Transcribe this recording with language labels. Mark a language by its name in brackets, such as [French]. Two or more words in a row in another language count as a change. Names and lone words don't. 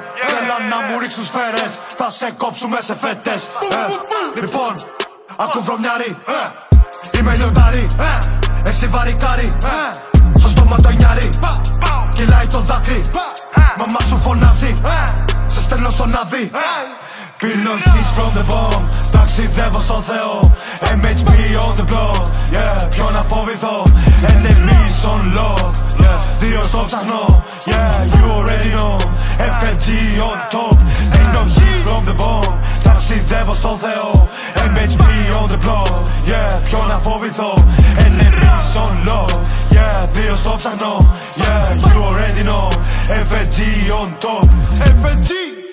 [Greek] Θέλαν να μου ρίξουν σφαίρες, θα σε κόψουμε σε φέτες. Λοιπόν, ακού βρωμιάρι, είμαι λιοντάρι, εσύ βαρικάρι. Στο στόμα το νιάρι, κυλάει το δάκρυ. Μαμά σου φωνάζει, σε στέλνω στον άδει. [English] Πίνω hits from the bomb, [Greek] ταξιδεύω στο Θεό. [English] MHB on the block, yeah, [Greek] ποιο να φοβηθώ. [English] Enemies on lock, yeah, [Greek] δύο στο ψαχνό. [English] Yeah, you already know, FLG on top. Πίνω hits from the bomb, [Greek] ταξιδεύω στο Θεό. [English] MHB on the block, yeah, [Greek] ποιο να φοβηθώ. [English] Enemies on lock, yeah, [Greek] δύο στο ψαχνό. [English] Yeah, you already know, FLG on top. FLG